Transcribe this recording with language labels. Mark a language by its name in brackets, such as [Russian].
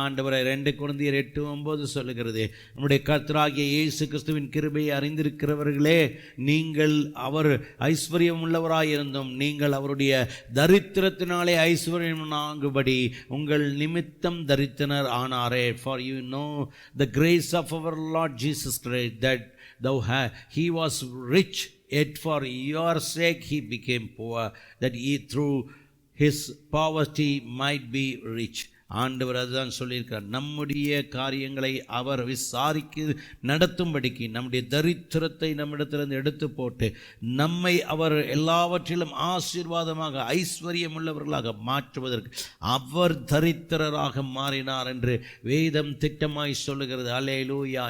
[Tamil] ஆண்டவரை 2 கொரிந்தியர் 8:9 சொல்லுகிறது, நம்முடைய கர்த்தராகிய இயேசு கிறிஸ்துவின் கிருபையை அறிந்திருக்கிறவர்களே, நீங்கள் அவர் ஐஸ்வர்யம் உள்ளவராயிருந்தும் நீங்கள் அவருடைய தரித்திரத்தினாலே ஐஸ்வர்யமாகும்படி உங்கள் நிமித்தம் தரித்திரர் ஆனாரே. [English] For you know the grace of our Lord Jesus Christ, that he was rich, yet for your sake he became poor, that he through his poverty might be rich. [Tamil] ஆண்டவர் அதுதான் சொல்லியிருக்கார். நம்முடைய காரியங்களை அவர் விசாரிக்க நடத்தும்படிக்கு நம்முடைய தரித்திரத்தை நம்மிடத்திலிருந்து எடுத்து போட்டு நம்மை அவர் எல்லாவற்றிலும் ஆசீர்வாதமாக ஐஸ்வர்யம் உள்ளவர்களாக மாற்றுவதற்கு அவர் தரித்திரராக மாறினார் என்று வேதம் திட்டமாய் சொல்லுகிறது. அல்லேலூயா.